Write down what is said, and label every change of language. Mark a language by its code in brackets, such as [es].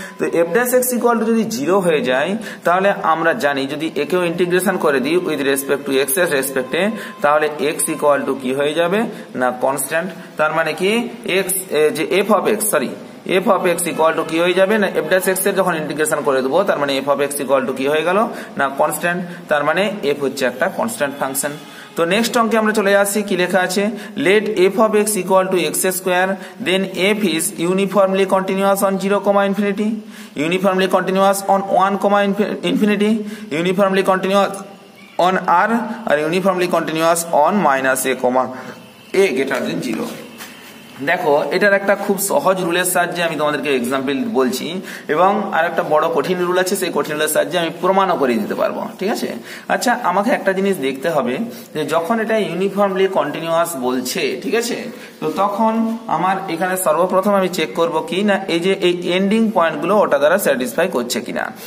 [bn] তো f dash x equal to যদি 0 হয়ে যায় তাহলে আমরা জানি যদি একেও ইন্টিগ্রেশন করে দিই উইথ রেসপেক্ট টু x এর রেসপেক্টে, তাহলে x ইকুয়াল টু কি হয়ে যাবে না কনস্ট্যান্ট। তার মানে কি x যে f of x equal to কি হয়ে যাবে না f ড্যাশ x এর যখন ইন্টিগ্রেশন করে দেবো তার মানে f of x equal to কি হয়ে গেল না কনস্ট্যান্ট। তার মানে f হচ্ছে একটা কনস্ট্যান্ট ফাংশন। তো নেক্সট অঙ্কে আমরা চলে আসছি, কি লেখা আছে, [en] Let f of x equal to x square then f is uniformly continuous on 0, infinity, uniformly continuous on 1, infinity, uniformly continuous on r or uniformly continuous on minus a, a greater than 0। [bn] দেখো এটার একটা খুব সহজ রুলের সাহায্যে আমি তোমাদেরকে example বলছি এবং আর একটা বড় কঠিন রুল আছে, সেই কঠিন রুলের সাহায্যে আমি প্রমাণও করে দিতে পারবো, ঠিক আছে। আচ্ছা আমাকে একটা জিনিস দেখতে হবে যে যখন এটা ইউনিফর্মলি কন্টিনিউয়াস বলছে, ঠিক আছে, তো তখন আমার এখানে সর্বপ্রথম আমি চেক করব কি না এই যে এই এন্ডিং পয়েন্টগুলো ওটা দ্বারা স্যাটিসফাই করছে কিনা।